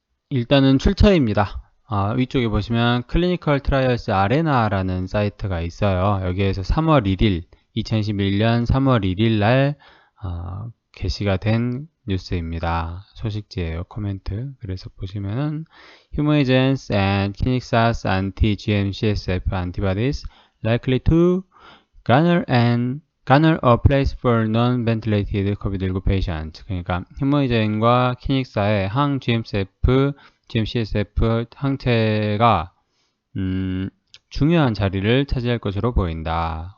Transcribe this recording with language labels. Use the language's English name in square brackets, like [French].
[Korean] 일단은 출처입니다. 위쪽에 보시면 클리니컬 트라이얼스 아레나라는 사이트가 있어요. 여기에서 3월 1일 2021년 3월 1일 날 게시가 된 뉴스입니다. 소식지예요. 코멘트. 그래서 보시면은 [English] Humogens and Kiniksa's anti-GM-CSF antibodies likely to garner a place for non-ventilated COVID-19 patients. [Korean] 그러니까 휴머이젠과 키닉사의 항-GM-CSF, GM-CSF 항체가 중요한 자리를 차지할 것으로 보인다.